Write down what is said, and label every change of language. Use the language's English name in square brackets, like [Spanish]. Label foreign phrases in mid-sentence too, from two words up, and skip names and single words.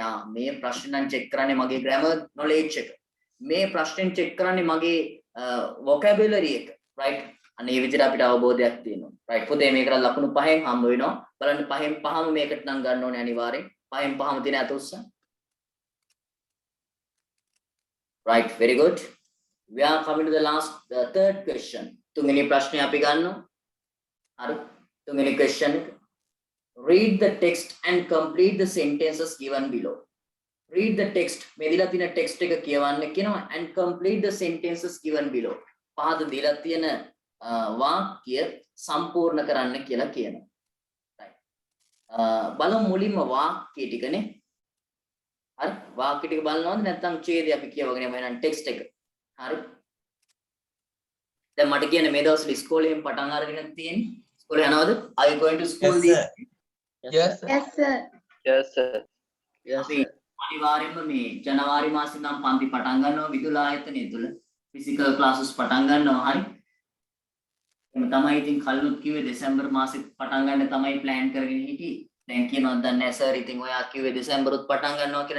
[Sinhala] මේ ප්‍රශ්න නම් චෙක් කරන්නේ මගේ [English] grammar knowledge [Sinhala] එක. මේ ප්‍රශ්නෙන් චෙක් කරන්නේ මගේ vocabulary එක. right? අනේ විදිහට අපිට අවබෝධයක් තියෙනවා. right? පොතේ මේකට ලකුණු 5න් හම්බ වෙනවා. බලන්න 5න් 5ම මේකට නම් ගන්න ඕනේ අනිවාර්යෙන්. 5න් 5ම තියෙන අත උස්ස. [English] right, very good. We are coming to the third question. [Sinhala] තුන්වෙනි ප්‍රශ්නේ අපි ගන්නවා. හරි. තුන්වෙනි question එක. [English] Read the text and complete the sentences given below. Read the text. [Sinhala] මේ දීලා තියෙන text එක කියවන්න කියනවා [English] and complete the sentences given below. [Sinhala] පහද දීලා තියෙන වාක්‍ය සම්පූර්ණ කරන්න කියලා කියනවා. right. බලමු මුලින්ම වාක්‍ය ටිකනේ. හරි. වාක්‍ය ටික බලනවද නැත්නම් ඡේදය අපි කියවගෙන යමු එහෙනම් text එක. හරි. දැන් මට කියන්නේ මේ දවස්වල ඉස්කෝලේෙන් පටන් අරගෙන තියෙන්නේ. ඉස්කෝලේ යනවද? [English] Are you going to school Yes, sir. Yes, sir. Yes, sir. Yes, sir. Yes, [Sinhala] අනිවාර්යයෙන්ම මේ ජනවාරි මාසේ නම් පන්ති පටන් ගන්නවා විදුල ආයතනය තුල [English] physical classes [Sinhala] පටන් ගන්නවා. හරි. එහෙනම් තමයි ඉතින් කල්ලුත් කිව්වේ දෙසැම්බර් මාසෙත් පටන් ගන්න තමයි ප්ලෑන් කරගෙන හිටියේ. දැන් කියනවද දන්නේ නැහැ සර් ඉතින් ඔයා කිව්වේ දෙසැම්බරුත් පටන් ගන්නවා කියලා.